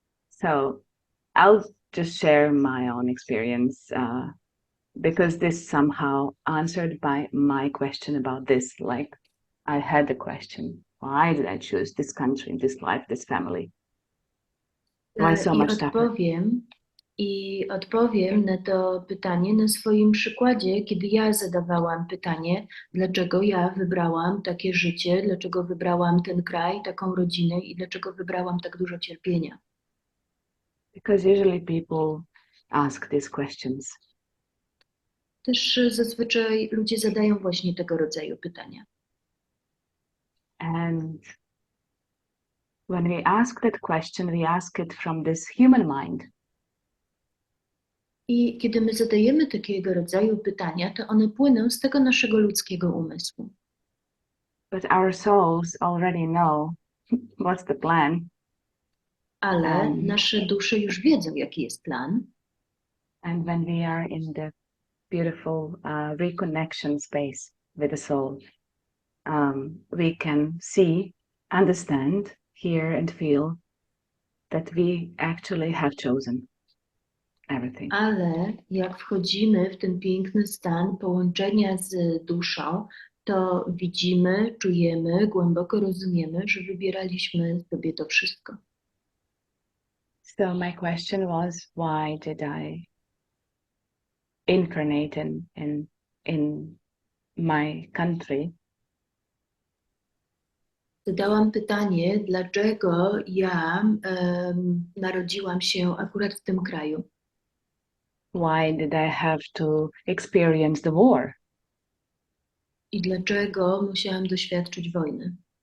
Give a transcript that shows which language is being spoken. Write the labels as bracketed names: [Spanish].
[English] So I'll just share my own experience because this somehow answered by my question about this. Like I had the question, why did I choose this country, this life, this family? Why so much suffering? [Polish] I odpowiem na to pytanie na swoim przykładzie, kiedy ja zadawałam pytanie, dlaczego ja wybrałam takie życie, dlaczego wybrałam ten kraj, taką rodzinę i dlaczego wybrałam tak dużo cierpienia. [English] Because usually people ask these questions. [Polish] Też zazwyczaj ludzie zadają właśnie tego rodzaju pytania. [English] And when we ask that question, we ask it from this human mind. [Polish] I kiedy my zadajemy takiego rodzaju pytania, to one płyną z tego naszego ludzkiego umysłu. [English] But our souls already know what's the plan. [Polish] Ale nasze dusze już wiedzą, jaki jest plan. [English] And when we are in the beautiful reconnection space with the soul, we can see, understand, hear and feel that we actually have chosen everything. [Polish] Ale jak wchodzimy w ten piękny stan połączenia z duszą, to widzimy, czujemy, głęboko rozumiemy, że wybieraliśmy sobie to wszystko. [English] So my question was, why did I incarnate in my country? [Polish] Zadałam pytanie, dlaczego ja narodziłam się akurat w tym kraju. [English] Why did I have to experience the war? [Polish] I dlaczego musiałam doświadczyć wojny?